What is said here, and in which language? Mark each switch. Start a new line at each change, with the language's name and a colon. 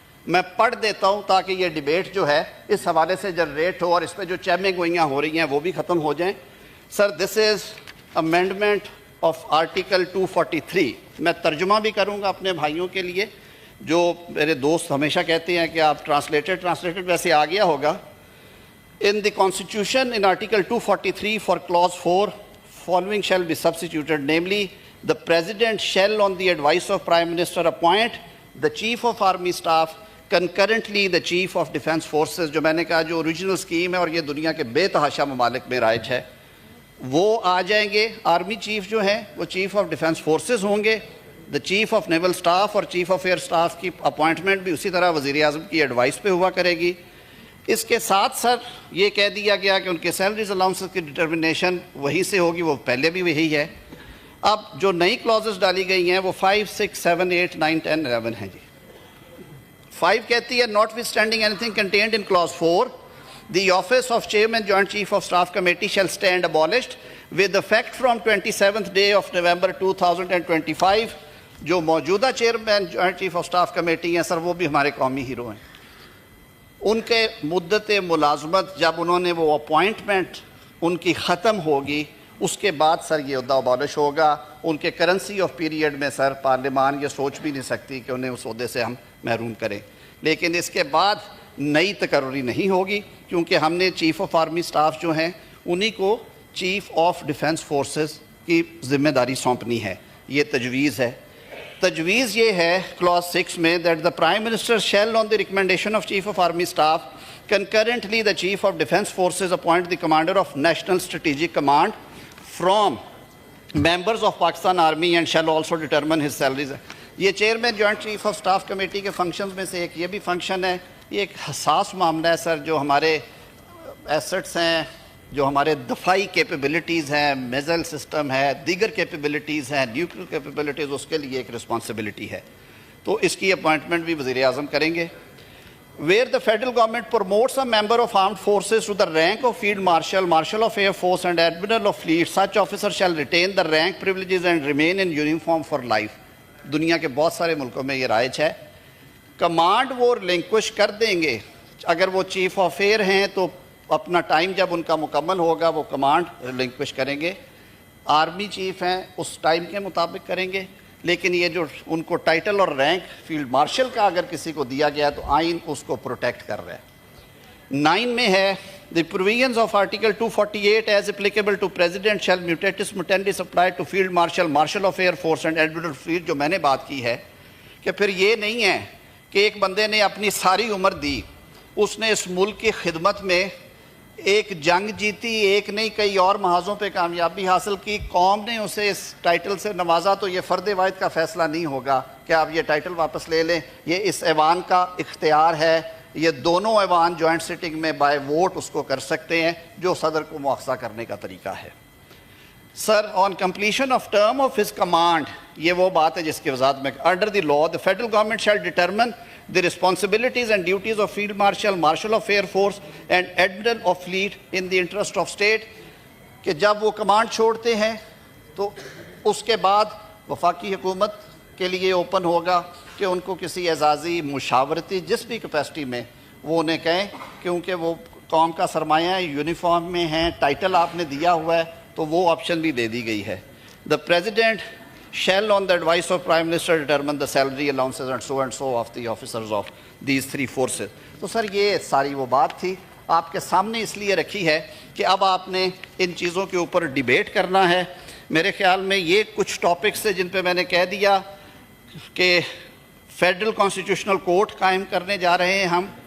Urdu: میں پڑھ دیتا ہوں تاکہ یہ ڈیبیٹ جو ہے اس حوالے سے جنریٹ ہو اور اس پہ جو چیمیں گوئیاں ہو رہی ہیں وہ بھی ختم ہو جائیں. سر دس از امینڈمنٹ آف آرٹیکل 243. میں ترجمہ بھی کروں گا اپنے بھائیوں کے لیے، جو میرے دوست ہمیشہ کہتے ہیں کہ آپ ٹرانسلیٹڈ ویسے آ گیا ہوگا.
English: In the Constitution, in Article 243 for Clause 4, following shall be substituted, namely, the President shall, on the advice of Prime Minister, appoint the Chief of Army Staff, concurrently the Chief of Defence Forces.
Urdu: جو میں نے کہا جو original scheme ہے اور یہ دنیا کے بے تحاشا ممالک میں رائج ہے، وہ آ جائیں گے. آرمی چیف جو ہیں وہ چیف آف ڈیفنس فورسز ہوں گے. دا چیف آف نیول اسٹاف اور چیف آف ایئر اسٹاف کی اپوائنٹمنٹ بھی اسی طرح وزیر اعظم کی ایڈوائس پہ ہوا کرے گی. اس کے ساتھ سر یہ کہہ دیا گیا کہ ان کے سیلریز الاؤنسز کی ڈٹرمنیشن وہیں سے ہوگی، وہ پہلے بھی وہی ہے. اب جو نئی کلازز ڈالی گئی ہیں وہ 5, 6, 7, 8, 9, 10, 11 ہیں جی.
English: 5
Urdu: کہتی ہے
English: Notwithstanding anything contained in clause 4 the office of chairman joint chief of staff committee shall stand abolished with effect from 27th day of November 2025.
Urdu: جو موجودہ chairman joint chief of staff committee ہیں سر وہ بھی ہمارے قومی hero ہیں. ان کے مدت ملازمت جب انہوں نے وہ اپوائنٹمنٹ ان کی ختم ہوگی اس کے بعد سر یہ عہدہ ابالش ہوگا. ان کے کرنسی آف پیریڈ میں سر پارلیمان یہ سوچ بھی نہیں سکتی کہ انہیں اس عہدے سے ہم محروم کریں. لیکن اس کے بعد نئی تقرری نہیں ہوگی کیونکہ ہم نے چیف آف آرمی سٹاف جو ہیں انہی کو چیف آف ڈیفنس فورسز کی ذمہ داری سونپنی ہے. یہ تجویز ہے. تجویز یہ ہے کلاس 6 میں
English: that the Prime Minister shall on the recommendation of Chief of Army Staff concurrently the Chief of Defence Forces appoint the Commander of National Strategic Command from members of Pakistan Army and shall also determine his salaries.
Urdu: یہ chairman joint chief of staff committee کے functions میں سے ایک یہ بھی function ہے. یہ ایک حساس معاملہ ہے سر. جو ہمارے ایسٹس ہیں، جو ہمارے دفاعی کیپیبلٹیز ہیں، میزائل سسٹم ہے، دیگر کیپیبلٹیز ہیں، نیوکلیر کیپیبلٹیز، اس کے لیے ایک رسپانسبلٹی ہے. تو اس کی اپوائنٹمنٹ بھی وزیر اعظم کریں گے.
English: Where the federal government promotes a member of armed forces to the rank of field marshal, marshal of air force and admiral of fleet, such officer shall retain the rank privileges and remain in uniform for life.
Urdu: دنیا کے بہت سارے ملکوں میں یہ رائج ہے. Command وہ ریلنکوش کر دیں گے. اگر وہ چیف آف ایئر ہیں تو اپنا ٹائم جب ان کا مکمل ہوگا وہ کمانڈ ریلنکوش کریں گے. آرمی چیف ہیں اس ٹائم کے مطابق کریں گے. لیکن یہ جو ان کو ٹائٹل اور رینک فیلڈ مارشل کا اگر کسی کو دیا گیا تو آئین اس کو پروٹیکٹ کر رہا ہے. 9 میں ہے
English: the provisions of article 248 as applicable to president shall mutatis mutandis apply to field marshal, marshal of air force and admiral of fleet.
Urdu: جو میں نے بات کی ہے کہ پھر یہ نہیں ہے کہ ایک بندے نے اپنی ساری عمر دی، اس نے اس ملک کی خدمت میں ایک جنگ جیتی، ایک نہیں کئی اور محاذوں پہ کامیابی حاصل کی، قوم نے اسے اس ٹائٹل سے نوازا، تو یہ فرد واحد کا فیصلہ نہیں ہوگا کہ آپ یہ ٹائٹل واپس لے لیں. یہ اس ایوان کا اختیار ہے. یہ دونوں ایوان جوائنٹ سٹنگ میں بائی ووٹ اس کو کر سکتے ہیں، جو صدر کو مؤاخذہ کرنے کا طریقہ ہے.
English: sir on completion of term of his command,
Urdu: یہ وہ بات ہے جس کی وضاحت میں
English: Under the law the federal government shall determine the responsibilities and duties of field marshal, marshal of air force and admiral of fleet in the interest of state.
Urdu: کہ جب وہ کمانڈ چھوڑتے ہیں تو اس کے بعد وفاقی حکومت کے لیے اوپن ہوگا کہ ان کو کسی اعزازی مشاورتی جس بھی کیپیسٹی میں وہ انہیں کہیں، کیونکہ وہ قوم کا سرمایہ ہے، یونیفارم میں ہیں، ٹائٹل آپ نے دیا ہوا ہے، تو وہ آپشن بھی دے دی گئی ہے.
English: The president shall on the advice of Prime Minister determine the salary allowances and so of the officers of these three forces.
Urdu: تو سر یہ ساری وہ بات تھی آپ کے سامنے اس لیے رکھی ہے کہ اب آپ نے ان چیزوں کے اوپر ڈیبیٹ کرنا ہے. میرے خیال میں یہ کچھ ٹاپکس ہیں جن پہ میں نے کہہ دیا کہ فیڈرل کانسٹیٹیوشنل کورٹ قائم کرنے جا رہے ہیں ہم.